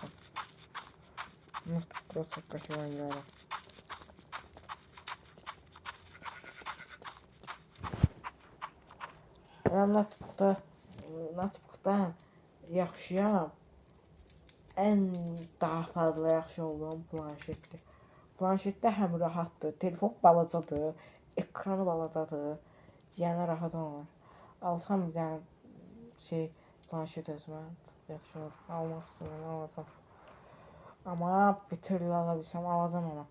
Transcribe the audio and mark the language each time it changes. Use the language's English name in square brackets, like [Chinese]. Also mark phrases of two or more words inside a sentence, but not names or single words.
[Turkish] Notebook'ta çok kötü oynuyorum. [Azerbaijani] Ben notebook'ta yaxşıyam. [Turkish] En daha fazla yaxşı olduğum planşetdir. [Azerbaijani] Planşetdə həm rahatdır, telefon balacadır, ekranı balacadır, yəni rahat olur. Alsam bir dənə planşet özümə yaxşı olur. Almaq istəyirəm, alacam. Amma bir türlü ala bilsəm alacam ona.